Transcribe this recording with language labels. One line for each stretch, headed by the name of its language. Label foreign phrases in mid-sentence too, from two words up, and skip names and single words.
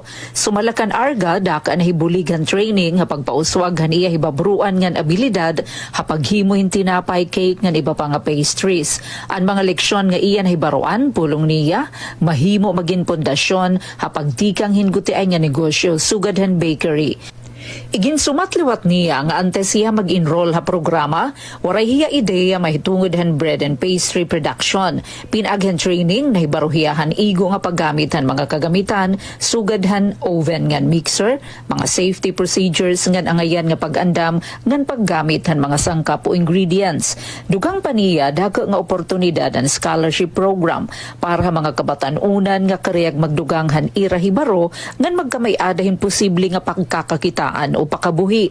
Waray: Sumalakan Arga daka nahibulig han training nga pagpauswag han iya hibabruan ngan abilidad hapaghimo hin tinapay cake ngan iba pa nga pastries. Ang mga leksyon nga iyan hibaruan, pulong niya, mahimo maging pundasyon hapagtikang hingutiay nga negosyo, Sugadhan Bakery. Igin sumatliwat niya nga antes siya mag-enroll ha programa, waray hiya ideya mahitungod han
English: bread and pastry production.
Waray: Pinaghan training na hibaruhiyahan igo nga paggamit han mga kagamitan, sugadhan oven ngan mixer, mga
English: safety procedures
Waray: ngan angayan nga pag-andam ngan paggamit han mga sangkap o ingredients. Dugang pa niya dako nga oportunidad ang scholarship program para mga kabatan-unan nga kareyag magdugang han ira hibaro ngan magkamay-adahin posible nga pagkakakitaan o pakabuhi.